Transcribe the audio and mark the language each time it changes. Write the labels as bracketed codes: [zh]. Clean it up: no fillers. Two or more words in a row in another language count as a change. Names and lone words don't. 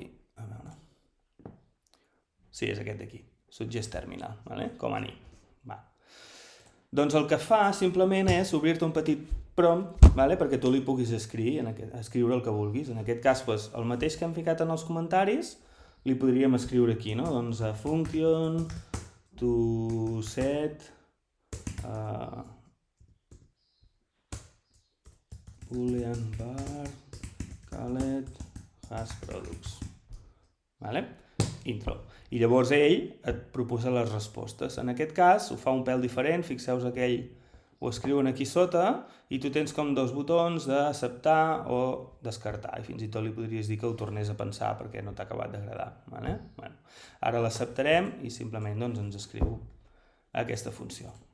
[ca] A veure. Sí, és aquest d'aquí. [en] Suggest Terminal, Command I. [ca] Doncs el que fa simplement és obrir-te un petit prompt perquè tu li puguis escriure el que vulguis. En aquest cas, el mateix que hem ficat en els comentaris, li podríem escriure aquí, no? [en] Doncs a function to set boolean var calet has products. [ca] Intro. I llavors ell et proposa les respostes. En aquest cas ho fa un pèl diferent, fixeu-vos que ell ho escriuen aquí sota i tu tens com dos botons d'acceptar o descartar i fins i tot li podries dir que ho tornés a pensar perquè no t'ha acabat d'agradar. Ara l'acceptarem i simplement ens escriu aquesta funció.